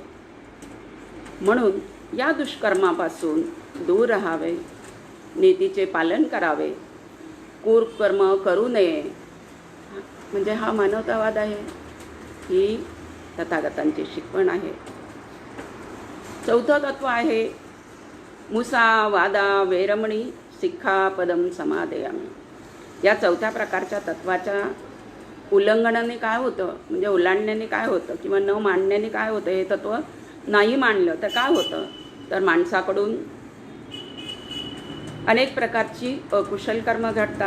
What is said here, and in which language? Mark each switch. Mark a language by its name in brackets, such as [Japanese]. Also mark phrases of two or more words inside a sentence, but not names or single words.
[Marathi] म्हणून या दुष्कर्मापासून दूर राहावे, नीतीचे पालन करावे, कुकर्म करू नये म्हणजे हा मानवतावाद आहे, ही तथागतांची शिकवण आहे. चौथं तत्व आहे [Pali] मुसा वादा वेरमणी सिक्खापदम समादयामि. [Marathi] या चौथ्या प्रकारच्या तत्वाच्या उल्लंघनाने काय होतं म्हणजे ओलांडण्याने काय होतं किंवा न मांडण्याने काय होतं, हे तत्व नाही मांडलं तर काय होतं तर माणसाकडून अनेक प्रकारची अकुशल कर्म घडतात.